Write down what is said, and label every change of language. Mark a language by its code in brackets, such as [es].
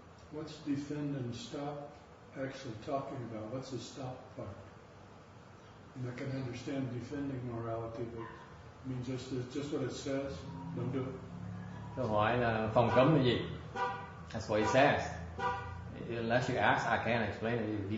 [en] What's defend and stop actually talking about? What's the stop part? And I can understand defending morality, but it means just what it says, don't do it. [vi] Câu hỏi là phòng cấm là gì? [en] That's what it says. Unless you ask, I can't explain it to you.